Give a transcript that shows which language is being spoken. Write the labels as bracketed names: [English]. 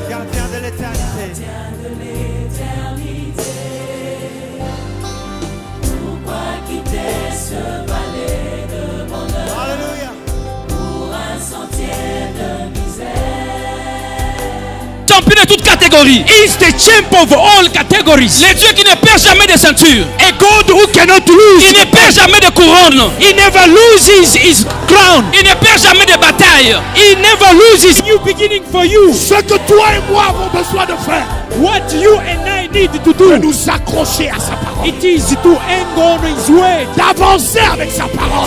[French] Gardien de l'éternité. gardien de l'éternité. Pourquoi quitter ce palais de bonheur [English] Hallelujah. [French] pour un sentier de misère? Champion de toute catégorie. [English] He is the champ of all categories. [French] Le Dieu qui ne perd jamais de ceinture. [English] A God who cannot lose. [French] Il ne perd jamais de couronne. [English] He never loses his crown. [French] Il ne perd jamais de bataille. [English] He never loses. New beginning for you. [French] Ce que toi et moi avons besoin de faire, [English] What you and I need to [French] de [English] do, [French] nous accrocher à sa parole, [English] it is to hang on his word, [French] d'avancer avec sa parole.